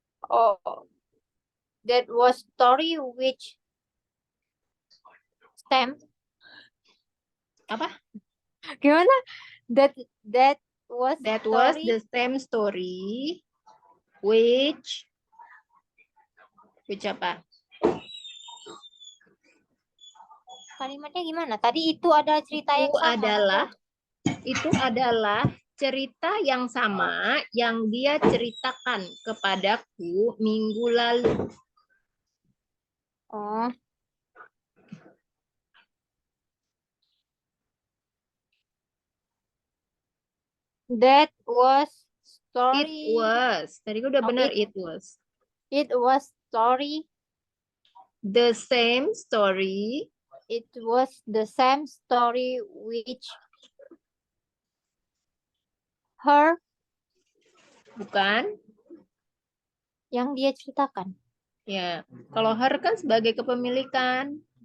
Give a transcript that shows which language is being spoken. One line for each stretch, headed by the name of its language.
English: Oh, that was story which stem.
Indonesian: Apa? Gimana?
English: That was That was story the same story which
Indonesian: apa? kalimatnya gimana? Tadi itu ada cerita yang sama. Itu adalah cerita yang sama yang dia ceritakan kepadaku minggu lalu. Oh.
English: That was story. It was.
Indonesian: Tadi udah benar
English: it was. It was story. The same story. It was the same story which her.
Indonesian: Bukan. Yang dia ceritakan. Ya, kalau her kan sebagai kepemilikan.